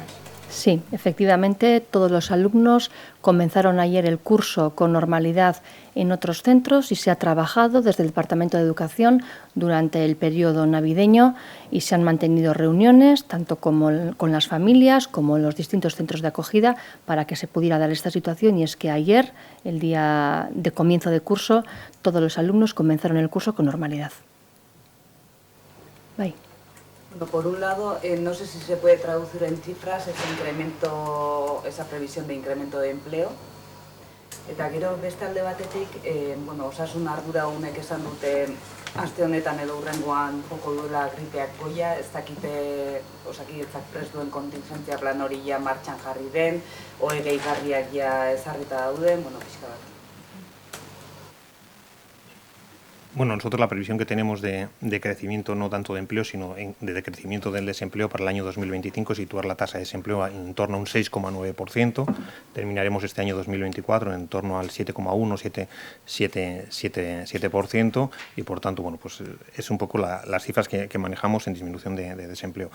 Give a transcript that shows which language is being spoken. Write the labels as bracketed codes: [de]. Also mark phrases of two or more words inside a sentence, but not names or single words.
[es] Sí, efectivamente, todos los alumnos comenzaron ayer el curso con normalidad en otros centros y se ha trabajado desde el Departamento de Educación durante el periodo navideño y se han mantenido reuniones tanto con las familias como en los distintos centros de acogida para que se pudiera dar esta situación, y es que ayer, el día de comienzo de curso, todos los alumnos comenzaron el curso con normalidad. Bye. Bueno, por un lado, no sé si se puede traducir en cifras esa previsión de incremento de empleo. [eu] Eta gero beste alde batetik, osasun arduradunek esan dute aste honetan edo hurrengoan joko duela gripeak goia, ez dakite Osakidetzak prest duen kontingentzia plan hori ja martxan jarri den, gehigarriak ja ezarrita dauden, pixka bat. [es] Bueno, nosotros la previsión que tenemos de crecimiento no tanto de empleo, sino de crecimiento del desempleo para el año 2025 es situar la tasa de desempleo en torno a un 6,9%. Terminaremos este año 2024 en torno al 7,1, 7% y, por tanto, bueno, pues es un poco las cifras que manejamos en disminución de desempleo.